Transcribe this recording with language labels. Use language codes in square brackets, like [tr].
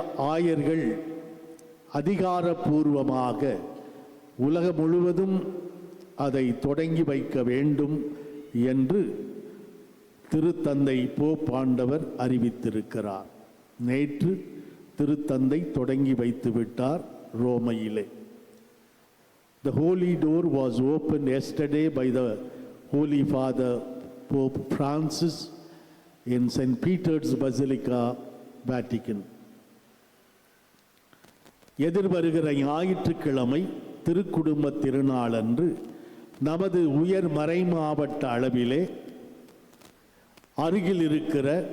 [ta] ஆயர்கள் அதிகாரப்பூர்வமாக உலகம் முழுவதும் அதை தொடங்கி வைக்க வேண்டும் என்று திருத்தந்தை போப்பாண்டவர் அறிவித்திருக்கிறார். நேற்று திருத்தந்தை தொடங்கி வைத்து விட்டார் ரோமையிலே. [en] The Holy Door was opened yesterday by the Holy Father Pope Francis in St. Peter's Basilica, Vatican. [ta] எதிர்வருகிற ஞாயிற்றுக்கிழமை திருக்குடும்ப திருநாள் அன்று நமது உயர் மறை மாவட்ட அளவிலே அருகில் இருக்கிற